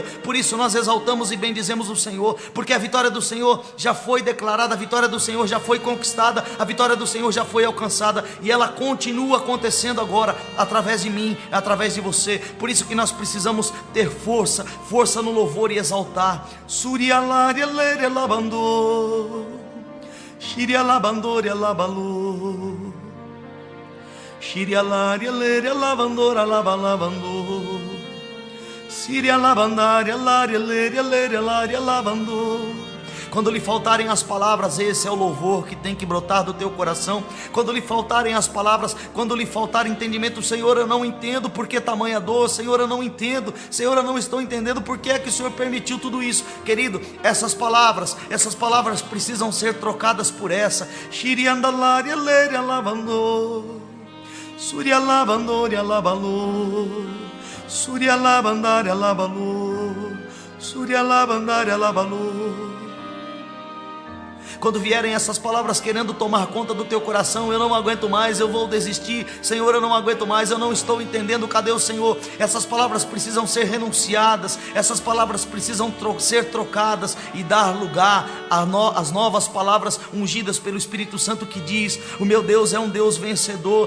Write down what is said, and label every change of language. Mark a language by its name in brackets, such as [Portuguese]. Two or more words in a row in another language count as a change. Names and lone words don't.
[Portuguese] Por isso nós exaltamos e bendizemos o Senhor, porque a vitória do Senhor já foi declarada, a vitória do Senhor já foi conquistada, a vitória do Senhor já foi alcançada e ela continua acontecendo agora através de mim, através de você. Por isso que nós precisamos ter força no louvor e exaltar. Surialaria lere lavando, Shiria labandora labalô, Shiria laria leria lavandora labalavandô, Siria labandaria laria leria leria laria lavandô, Quando lhe faltarem as palavras, esse é o louvor que tem que brotar do teu coração. Quando lhe faltarem as palavras, quando lhe faltar entendimento, Senhor, eu não entendo por que tamanha dor, Senhor, eu não entendo, Senhor, eu não estou entendendo por que é que o Senhor permitiu tudo isso. Querido, essas palavras precisam ser trocadas por essa. Shiriandalaria leria lavando, Surya lavandoria lavalo, Surya lavandaria lavalo, Surya lavandaria lavalo. Quando vierem essas palavras querendo tomar conta do teu coração, eu não aguento mais, eu vou desistir, Senhor, eu não aguento mais, eu não estou entendendo, cadê o Senhor? Essas palavras precisam ser renunciadas, essas palavras precisam ser trocadas e dar lugar às novas palavras ungidas pelo Espírito Santo, que diz: o meu Deus é um Deus vencedor.